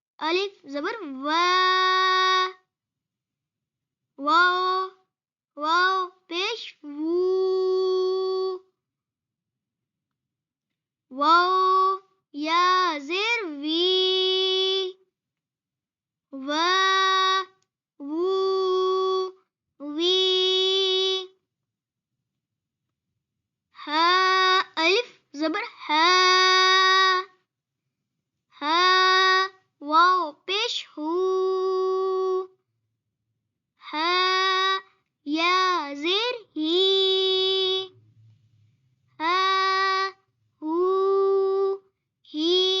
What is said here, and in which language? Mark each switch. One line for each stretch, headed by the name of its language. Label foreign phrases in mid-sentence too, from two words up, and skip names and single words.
Urdu: الف زبر وا، واو واو پیش وو، واو یا زیر وی، وا وو وی. ہا الف زبر ہا، ہا واو پیش ہو، ہا یا زیر ہی، ہا ہو ہی.